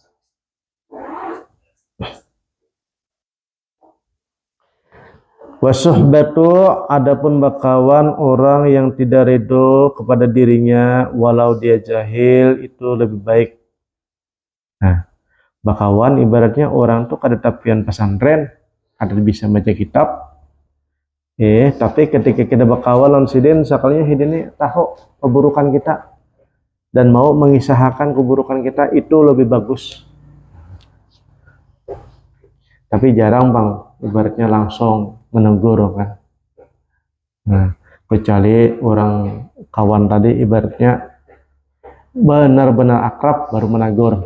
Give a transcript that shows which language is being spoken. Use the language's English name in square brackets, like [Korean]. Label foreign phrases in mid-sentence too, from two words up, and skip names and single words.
[Indonesian] Wasuhbatu, adapun berkawan orang yang tidak ridho kepada dirinya walau dia jahil, itu lebih baik. Nah, [Banjar] berkawan ibaratnya orang tuh kada tapian pesantren, kada bisa baca kitab. [Indonesian] Tapi ketika kita berkawan lawan Sidin, sekalinya Sidin ini tahu keburukan kita dan mau mengisahkan keburukan kita, itu lebih bagus. Tapi jarang bang, ibaratnya langsung menegur kan. Nah, kecuali orang kawan tadi ibaratnya benar-benar akrab baru menegur.